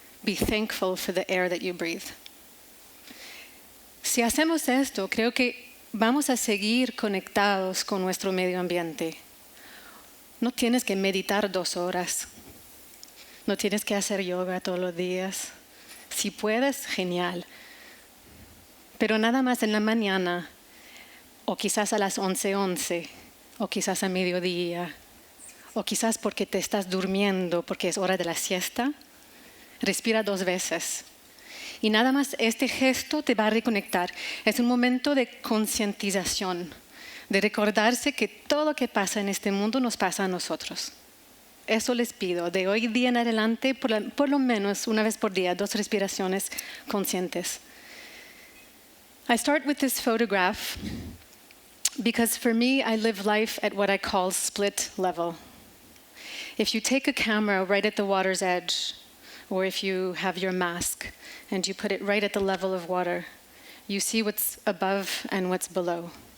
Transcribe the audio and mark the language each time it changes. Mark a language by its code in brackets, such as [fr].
[en] Be thankful for the air that you breathe. [es] Si hacemos esto, creo que vamos a seguir conectados con nuestro medio ambiente. No tienes que meditar 2 horas. No tienes que hacer yoga todos los días. Si puedes, genial. Pero nada más en la mañana, o quizás a las 11:11, o quizás a mediodía, o quizás porque te estás durmiendo, porque es hora de la siesta, respira 2 veces. Y nada más este gesto te va a reconectar. Es un momento de concientización, de recordarse que todo lo que pasa en este mundo nos pasa a nosotros. Eso les pido, de hoy día en adelante, por lo menos una vez por día, 2 respiraciones conscientes. [en] I start with this photograph because for me, I live life at what I call split level. If you take a camera right at the water's edge, or if you have your mask and you put it right at the level of water, you see what's above and what's below.